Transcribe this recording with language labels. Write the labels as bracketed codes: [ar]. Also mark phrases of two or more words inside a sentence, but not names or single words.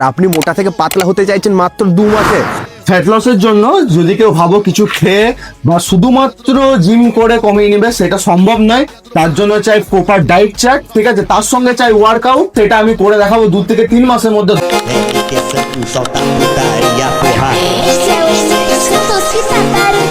[bn] আপনি মোটা থেকে পাতলা হতে চাইছেন মাত্র 2 মাসে। ফ্যাট লসের জন্য যদি কেউ ভাবো কিছু খেয়ে বা শুধুমাত্র জিম করে কমিয়ে নেবে, সেটা সম্ভব নয়। তার জন্য চাই [en] proper diet chart, [bn] ঠিক আছে, তার সঙ্গে চাই ওয়ার্কআউট, সেটা আমি করে দেখাবো 2 থেকে 3 মাসের মধ্যে। [pt] Solta a putaria, porra. Esse é o citadão.